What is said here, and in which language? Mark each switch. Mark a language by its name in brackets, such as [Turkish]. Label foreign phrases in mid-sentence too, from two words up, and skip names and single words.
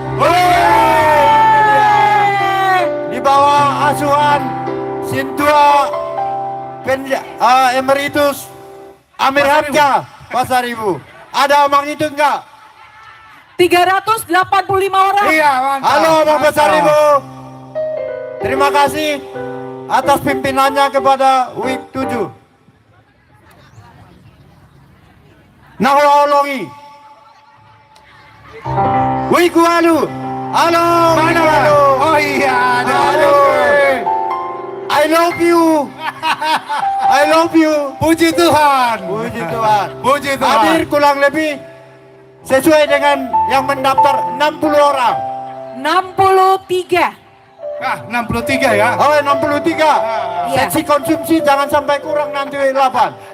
[Indonesian] Di bawah asuhan Sintua Emeritus Amir Hamka Pasar Ibu. Ada Amang itu enggak? 385 orang. Iya, mantap. Halo Abang Besar Mantap. Ibu. Terima kasih atas pimpinannya kepada Week 7. Nahulolongi. Week Walu. Halo. Mana? Week Walu. Oh iya, ada. Halo. [English] I love you. I love you. [Indonesian] Puji Tuhan. Puji Tuhan. Puji Tuhan. Hadir kurang lebih sesuai dengan yang mendaftar 60 orang. 63. Ah, 63 ya. Oh 63. Iya. Seksi konsumsi jangan sampai kurang nanti 8.